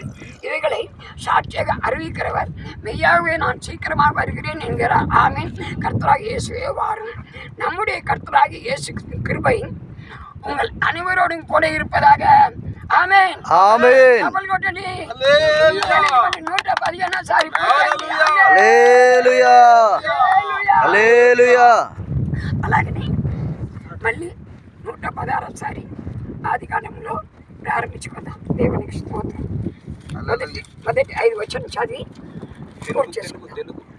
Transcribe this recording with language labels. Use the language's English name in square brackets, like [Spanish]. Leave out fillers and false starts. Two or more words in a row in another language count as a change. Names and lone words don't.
[Tamil] இவைகளை சாட்சியாக அறிவிக்கிறவர் மெய்யாகவே நான் சீக்கிரமாக வருகிறேன் என்கிறார். ஆமீன். கர்த்தராக இயேசுவே வாரும். நம்முடைய கர்த்தராக இயேசு கிருபை உங்கள் அனைவரோடும் கூட இருப்பதாக. ஆமென். ஆமென். கபல் கொட்டடி. ஹல்லேலூயா. 115 சாரி. [Telugu] హల్లెలూయా. హల్లెలూయా. అలాగనే మళ్ళీ 116 సారి ఆదికాండంలో ప్రారంభించుకుందాం. దేవునికి స్తోత్రం. మొదటి 5 వచనం చదివి పూర్తి చేసుకుందాం.